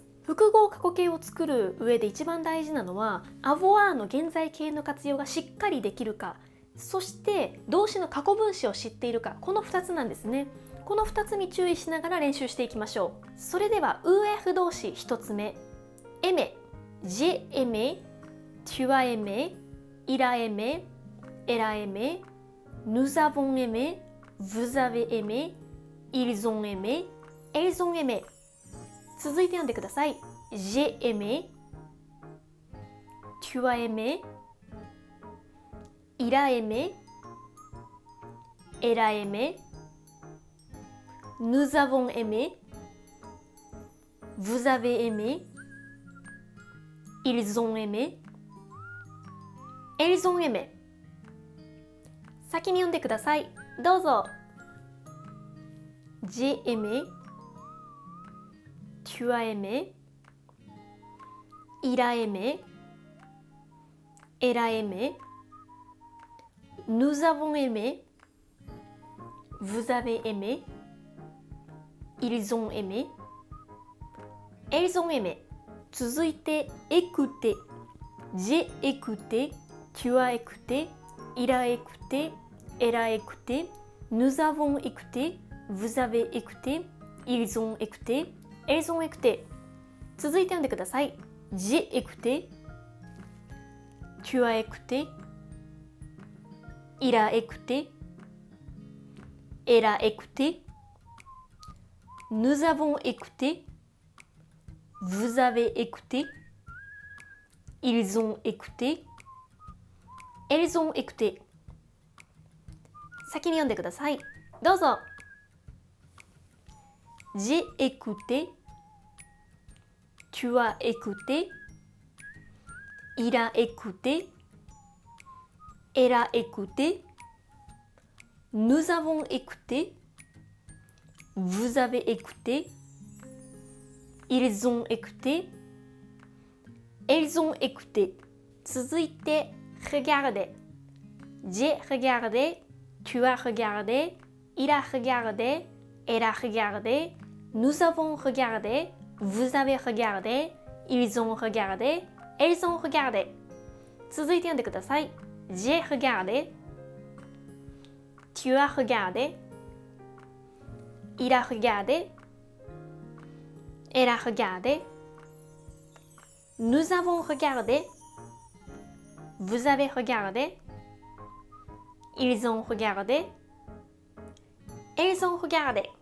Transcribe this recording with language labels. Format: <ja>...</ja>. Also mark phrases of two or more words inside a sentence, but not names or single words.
<ja>複合過去形を作る上で一番大事なのは avoir の現在形の活用がしっかりできるか、そして動詞の過去分詞を知っているか、この2つなんですね。この2つに注意しながら練習していきましょう。それでは EF 動詞1つ目、</ja> <fr>aimer、j'ai aimé、tu as aimé、il a aimé、elle a aimé、nous avons aimé、vous avez aimé、ils ont aimé、elles ont aimé。</fr> <ja>続いて読んでください。</ja> <fr>j'ai aimé、tu as aimé、il a aimé、elle a aimé、nous avons aimé、vous avez aimé、ils ont aimé、elles ont aimé。</fr> <ja>先に読んでください。</ja> <fr>どうぞ。j'ai aimé、tu as aimé、il a aimé、elle a aimé、nous avons aimé、vous avez aimé、ils ont aimé、elles ont aimé。続いて、écouter。j'ai écouté、tu as écouté、il a écouté、elle a écouté、nous avons écouté、vous avez écouté、ils ont écouté、elles ont écouté。</fr> <ja>続いて読んでください。</ja> <fr>j'ai écouté、tu as écouté、il a écouté、elle a écouté、nous avons écouté、vous avez écouté、ils ont écouté、elles ont écouté。</fr> <ja>先に読んでください。</ja> <fr>どうぞ。j'ai écouté、tu as écouté、il a écouté、elle a écouté、nous avons écouté、vous avez écouté、ils ont écouté、elles ont écouté。続いて、regarder。j'ai regardé、tu as regardé、il a regardé、elle a regardé、nous avons regardé、vous avez regardé、ils ont regardé、elles ont regardé。</fr> <ja>続いて読んでください。</ja> <fr>j'ai regardé、tu as regardé、il a regardé、elle a regardé、nous avons regardé、vous avez regardé、ils ont regardé、elles ont regardé。</fr>